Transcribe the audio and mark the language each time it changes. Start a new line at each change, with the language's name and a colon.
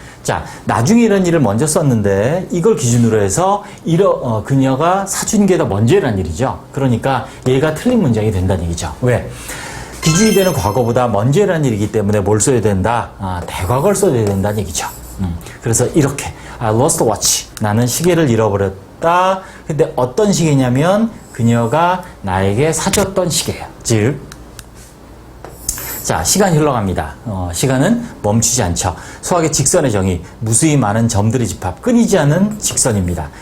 Korean: 자, 나중에 이런 일을 먼저 썼는데 이걸 기준으로 해서 그녀가 사준 게 더 먼저 일어난 일이죠. 그러니까 얘가 틀린 문장이 된다는 얘기죠. 왜? 기준이 되는 과거보다 먼저 일어난 일이기 때문에 뭘 써야 된다? 대과거를 써야 된다는 얘기죠. 그래서 이렇게
English: I lost a watch.
Korean: 나는 시계를 잃어버렸다. 근데 어떤 시계냐면 그녀가 나에게 사줬던 시계예요. 즉, 자, 시간이 흘러갑니다. 시간은 멈추지 않죠. 수학의 직선의 정의, 무수히 많은 점들의 집합, 끊이지 않는 직선입니다.